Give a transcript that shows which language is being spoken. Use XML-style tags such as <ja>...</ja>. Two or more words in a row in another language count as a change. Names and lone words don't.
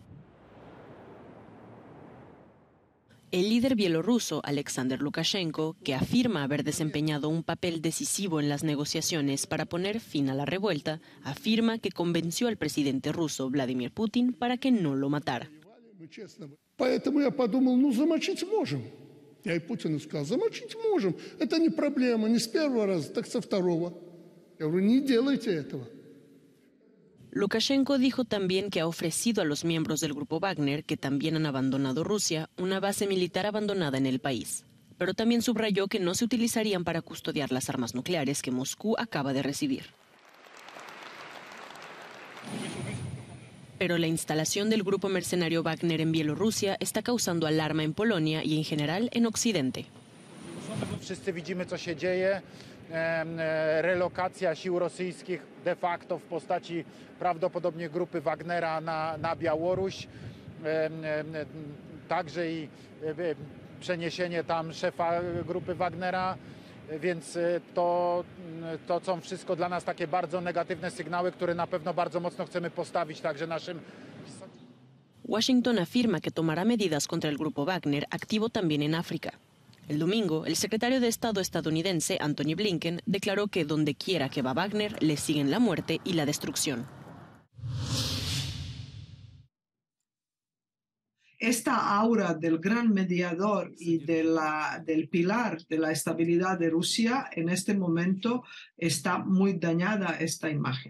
<es>El líder bielorruso, Alexander Lukashenko, que afirma haber desempeñado un papel decisivo en las negociaciones para poner fin a la revuelta, afirma que convenció al presidente ruso, Vladimir Putin, para que no lo matara.</es> <ru>Поэтому я подумал, замочить можем. Я и Путину сказал, замочить можем. Это не проблема, не с первого раза, так со второго. Я говорю, не делайте этого.</ru> <es>Lukashenko dijo también que ha ofrecido a los miembros del grupo Wagner, que también han abandonado Rusia, una base militar abandonada en el país. Pero también subrayó que no se utilizarían para custodiar las armas nucleares que Moscú acaba de recibir. Pero la instalación del grupo mercenario Wagner en Bielorrusia está causando alarma en Polonia y en general en Occidente.</es> <pl>Wszyscy widzimy, co się dzieje. Relokacja sił rosyjskich de facto w postaci prawdopodobnie grupy Wagnera na Białoruś. Także i przeniesienie tam szefa grupy Wagnera. Więc to są wszystko dla nas takie bardzo negatywne sygnały, które na pewno bardzo mocno chcemy postawić także naszym...</pl> <es>Washington afirma que tomará medidas contra el grupo Wagner, activo también en África. El domingo, el secretario de Estado estadounidense, Antony Blinken, declaró que donde quiera que va Wagner, le siguen la muerte y la destrucción. Esta aura del gran mediador y del pilar de la estabilidad de Rusia, en este momento está muy dañada esta imagen.</es>